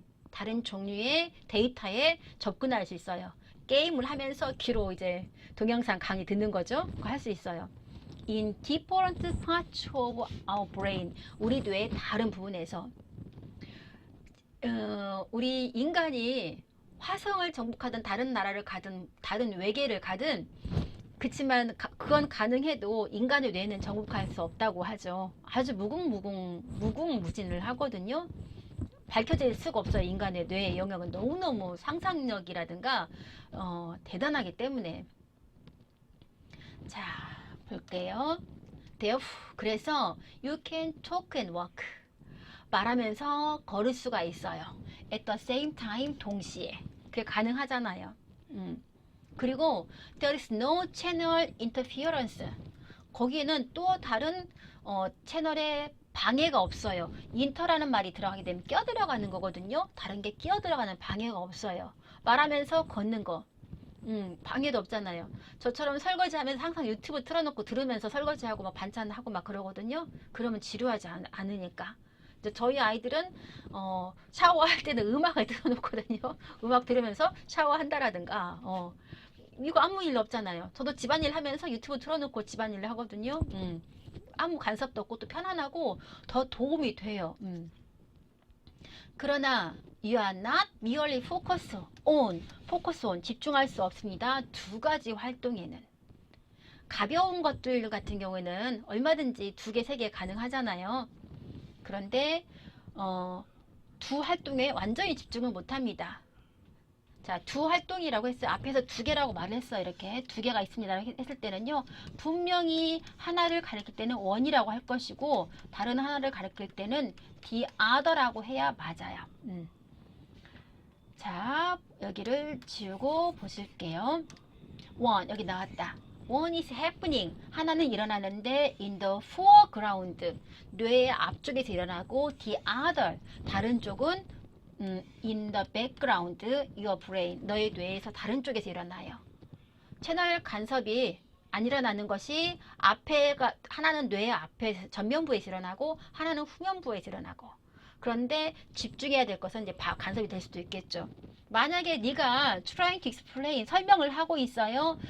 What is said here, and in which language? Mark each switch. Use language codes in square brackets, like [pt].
[ko] 다른 종류의 데이터에 접근할 수 있어요. 게임을 하면서 귀로 이제 동영상 강의 듣는 거죠. 그거 할 수 있어요. [en] In different parts of our brain. [ko] 우리 뇌의 다른 부분에서. 우리 인간이 화성을 정복하든 다른 나라를 가든 다른 외계를 가든 그치만 그건 가능해도 인간의 뇌는 정복할 수 없다고 하죠. 아주 무궁무진을 하거든요. 밝혀질 수가 없어요. 인간의 뇌의 영역은 너무너무 상상력이라든가 대단하기 때문에. 자, 볼게요. 그래서 [en] you can talk and walk. [ko] 말하면서 걸을 수가 있어요. [en] At the same time, [ko] 동시에. 그게 가능하잖아요. 그리고 [en] there is no channel interference. [ko] 거기에는 또 다른 채널의 방해가 없어요. 인터라는 말이 들어가게 되면 껴들어가는 거거든요. 다른 게 끼어들어가는 방해가 없어요. 말하면서 걷는 거. 방해도 없잖아요. 저처럼 설거지하면서 항상 유튜브 틀어놓고 들으면서 설거지하고 막 반찬하고 막 그러거든요. 그러면 지루하지 않으니까. 이제 저희 아이들은 샤워할 때는 음악을 틀어놓거든요. 음악 들으면서 샤워한다라든가 이거 아무 일 없잖아요. 저도 집안일 하면서 유튜브 틀어놓고 집안일을 하거든요. 아무 간섭도 없고 또 편안하고 더 도움이 돼요. 그러나 [en] you are not merely focus on [ko] 집중할 수 없습니다. 두 가지 활동에는 가벼운 것들 같은 경우에는 얼마든지 두 개, 세 개 가능하잖아요. 그런데 두 활동에 완전히 집중을 못합니다. 자, 두 활동이라고 했어요. 앞에서 두 개라고 말을 했어요. 이렇게 두 개가 있습니다. 했을 때는요. 분명히 하나를 가리킬 때는 one이라고 할 것이고 다른 하나를 가리킬 때는 the other라고 해야 맞아요. 자, 여기를 지우고 보실게요. [en] one, [ko] 여기 나왔다. [en] One is happening. 하나는 일어나는데 in the foreground. [ko] 뇌의 앞쪽에서 일어나고 [en] the other. 다른 쪽은 in the background, your brain. [ko] 너의 뇌에서 다른 쪽에서 일어나요. 채널 간섭이 안 일어나는 것이 앞에가 하나는 뇌의 앞에 전면부에서 일어나고 하나는 후면부에서 일어나고. 그런데 집중해야 될 것은 이제 간섭이 될 수도 있겠죠. 만약에 네가 [en] trying to explain [ko] 설명을 하고 있어요.